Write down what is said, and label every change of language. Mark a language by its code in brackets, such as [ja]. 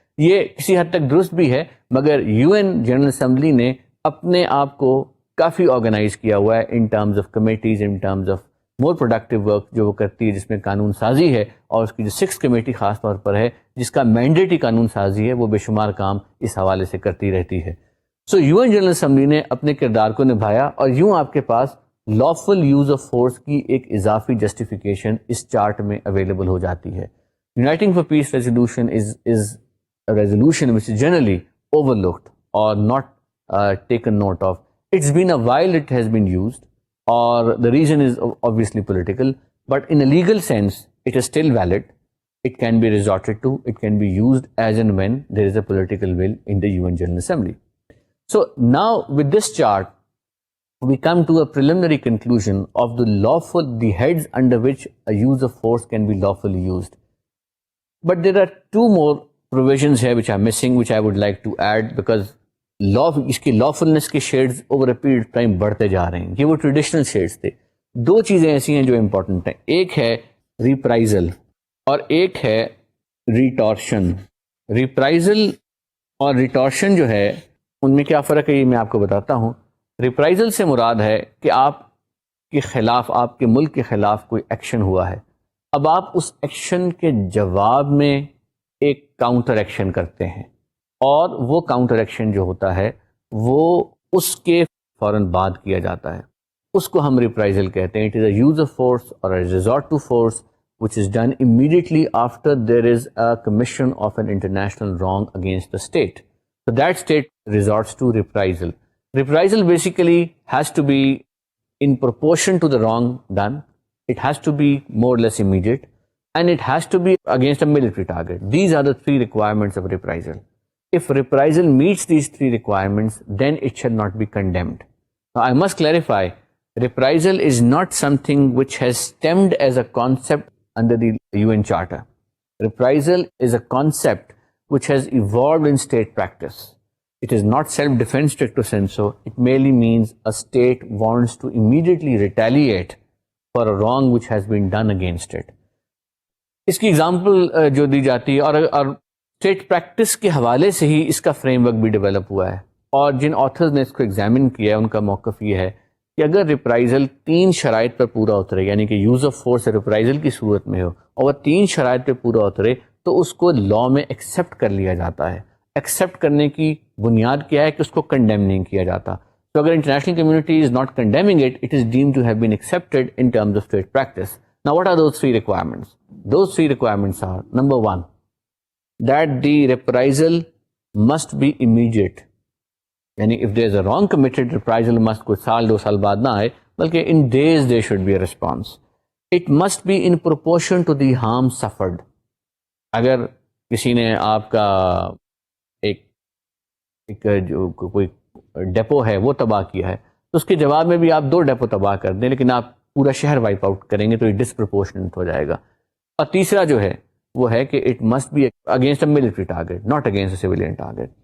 [ur] یہ کسی حد تک درست بھی ہے، مگر یو این جنرل اسمبلی نے اپنے آپ کو کافی آرگنائز کیا ہوا ہے [en] in terms of committees, in terms of more productive work [ur] جو وہ کرتی ہے، جس میں قانون سازی ہے، اور اس کی جو 6 کمیٹی خاص طور پر ہے جس کا مینڈیٹ ہی قانون سازی ہے، وہ بے شمار کام اس حوالے سے کرتی رہتی ہے. So you N general assembly نے اپنے کردار کو نبھایا، اور یوں آپ کے پاس لافل یوز آف فورس کی ایک اضافی جسٹیفیکیشن اس چارٹ میں اویلیبل ہو جاتی ہے. [en] Uniting for peace resolution is a resolution which is generally overlooked or not taken note of. It's been a while it has been used, or the reason is obviously political, but in a legal sense it is still valid. It can be resorted to, it can be used as and when there is a political will in the UN General Assembly. So now with this chart we come to a preliminary conclusion of the heads under which a use of force can be lawfully used. But there are 2 more provisions here which are missing, which I would like to add, because [ur] اس کی [en] lawfulness [ur] کے [en] shades over a period of time [ur] بڑھتے جا رہے ہیں. یہ وہ [en] traditional shades [ur] تھے. 2 چیزیں ایسی ہیں جو امپورٹنٹ ہیں، ایک ہے reprisal اور ایک ہے retortion. reprisal اور retortion جو ہے ان میں کیا فرق ہے یہ میں آپ کو بتاتا ہوں. reprisal سے مراد ہے کہ آپ کے خلاف، آپ کے ملک کے خلاف کوئی ایکشن ہوا ہے، اب آپ اس ایکشن کے جواب میں ایک کاؤنٹر ایکشن کرتے ہیں، اور وہ کاؤنٹر ایکشن جو ہوتا ہے وہ اس کے فوراً بعد کیا جاتا ہے، اس کو ہم ریپرائزل کہتے ہیں. [en] It is a use of force or a resort to force which is done immediately after there is a commission of an international wrong against the state. So that state resorts to reprisal. Reprisal basically has to be in proportion to the wrong done. It has to be more or less immediate, and it has to be against a military target. These are the 3 requirements of reprisal. If reprisal meets these 3 requirements, then it shall not be condemned. Now, I must clarify, reprisal is not something which has stemmed as a concept under the UN Charter. Reprisal is a concept which has evolved in state practice. It is not self-defense stricto sensu. It merely means a state wants to immediately retaliate for a wrong which has been done against it. [ur] اس کی example جو دی جاتی ہے، اور state practice کے حوالے سے ہی اس کا frame work بھی ڈیولپ ہوا ہے، اور جن آتھرز نے اس کو ایگزامن کیا ہے ان کا موقف یہ ہے کہ اگر ریپرائزل 3 شرائط پر پورا اترے، یعنی کہ یوز آف فورس ریپرائزل کی صورت میں ہو اور وہ 3 شرائط پہ پورا اترے، تو اس کو لا میں ایکسیپٹ کر لیا جاتا ہے. ایکسیپٹ کرنے کی بنیاد کیا ہے کہ اس کو کنڈیم نہیں کیا جاتا. تو اگر [en] International community is not condemning it, it is deemed to have been accepted in terms of state practice. Now what are those 3 requirements? Those 3 requirements are, number 1, that the reprisal must be immediate. [ur] یعنی [en] if there is a wrong committed, reprisal must [ur] کوئی سال 2 سال بعد نہ آئے، بلکہ [en] in days there should be a response. It must be in proportion to the harm suffered. [ur] اگر کسی نے آپ کا ایک جو کوئی ڈیپو ہے وہ تباہ کیا ہے، تو اس کے جواب میں بھی آپ 2 ڈیپو تباہ کر دیں، لیکن آپ پورا شہر وائپ آؤٹ کریں گے تو یہ ڈسپرپورشنٹ ہو جائے گا. اور تیسرا جو ہے وہ ہے کہ [en] It must be against a military target, not against a civilian target.